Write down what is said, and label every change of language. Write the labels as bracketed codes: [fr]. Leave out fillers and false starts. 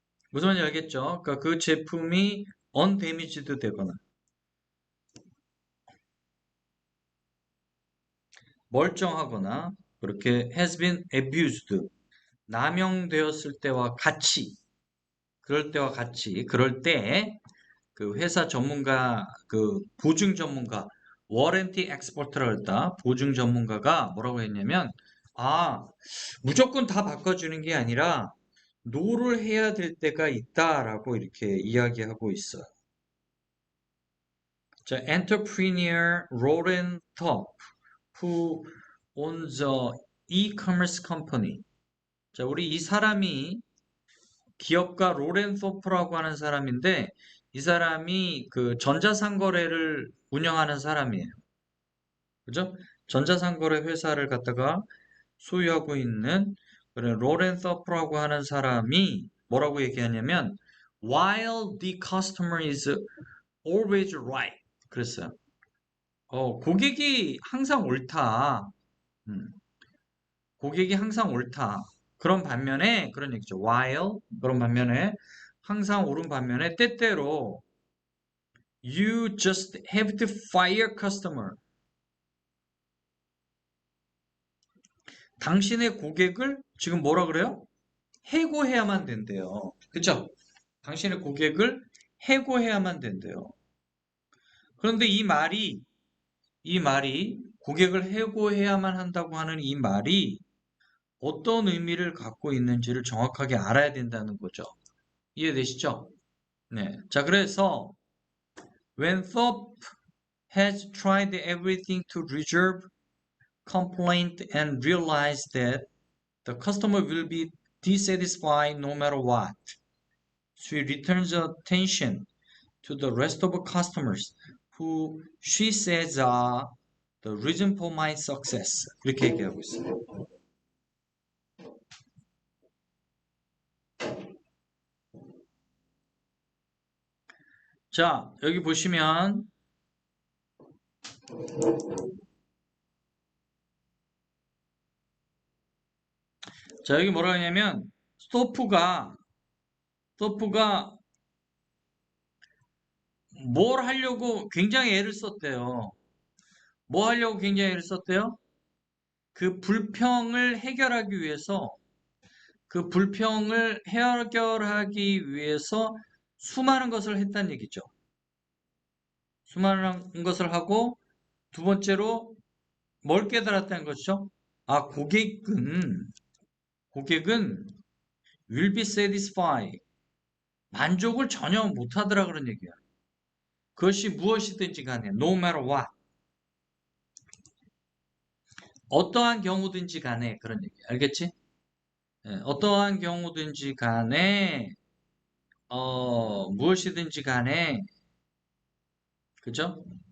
[ko] 무슨 말인지 알겠죠? 그러니까 그 제품이 undamaged 되거나 멀쩡하거나 그렇게 [en] has been abused [ko] 남용되었을 때와 같이 그럴 때와 같이 그럴 때 그 회사 전문가 그 보증 전문가 워런티 엑스퍼트라고 했다. 보증 전문가가 뭐라고 했냐면 아 무조건 다 바꿔주는 게 아니라 노를 해야 될 때가 있다라고 이렇게 이야기하고 있어요. [en] 자, entrepreneur Lauren Top, who on the e-commerce company. [ko] 자, 우리 이 사람이 기업가 로렌소프라고 하는 사람인데 이 사람이 그 전자상거래를 운영하는 사람이에요. 그죠? 전자상거래 회사를 갖다가 소유하고 있는 그런 로렌서프라고 하는 사람이 뭐라고 얘기하냐면 [en] while the customer is always right. [ko] 그랬어요. 고객이 항상 옳다. 음, 고객이 항상 옳다. 그런 반면에 그런 얘기죠. while 그런 반면에 항상 옳은 반면에 때때로 [en] you just have to fire customer. [ko] 당신의 고객을 지금 뭐라 그래요? 해고해야만 된대요. 그죠? 당신의 고객을 해고해야만 된대요. 그런데 이 말이 고객을 해고해야만 한다고 하는 이 말이 어떤 의미를 갖고 있는지를 정확하게 알아야 된다는 거죠. 이해되시죠? 네. [en] 자, [ko] 그래서 [en] when Thorpe has tried everything to resolve complaint and realized that the customer will be dissatisfied no matter what, she returns attention to the rest of her customers who she says are the reason for my success. [ko] 이렇게 얘기하고 있어요. 자, 여기 보시면 자, 여기 뭐라 하냐면 스토프가 뭘 하려고 굉장히 애를 썼대요. 뭐 하려고 굉장히 애를 썼대요? 그 불평을 해결하기 위해서 그 불평을 해결하기 위해서 수많은 것을 했다는 얘기죠. 수많은 것을 하고 두 번째로 뭘 깨달았다는 것이죠? [en] 아, [ko] 고객은 [en] will be satisfied. [ko] 만족을 전혀 못하더라 그런 얘기야. 그것이 무엇이든지 간에 [en] no matter what. [ko] 어떠한 경우든지 간에 그런 얘기. 알겠지? 예, 어떠한 경우든지 간에 무엇이든지 간에 그죠?